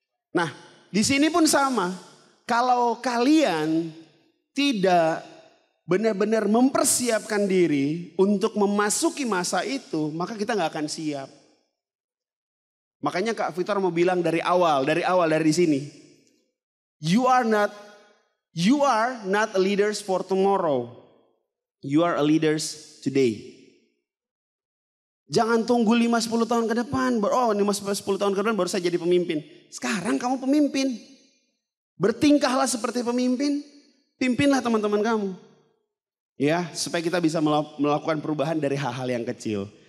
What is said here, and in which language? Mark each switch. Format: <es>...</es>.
<id>Nah di sini pun sama. Kalau kalian tidak benar-benar mempersiapkan diri untuk memasuki masa itu. Maka kita gak akan siap. Makanya Kak Victor mau bilang dari awal dari sini.</id> <en>You are not a leaders for tomorrow. You are a leaders today.</en> <id>Jangan tunggu 5-10 tahun ke depan. Oh 5-10 tahun ke depan baru saya jadi pemimpin. Sekarang kamu pemimpin. Bertingkahlah seperti pemimpin. Pimpinlah teman-teman kamu. Ya, supaya kita bisa melakukan perubahan dari hal-hal yang kecil.</id>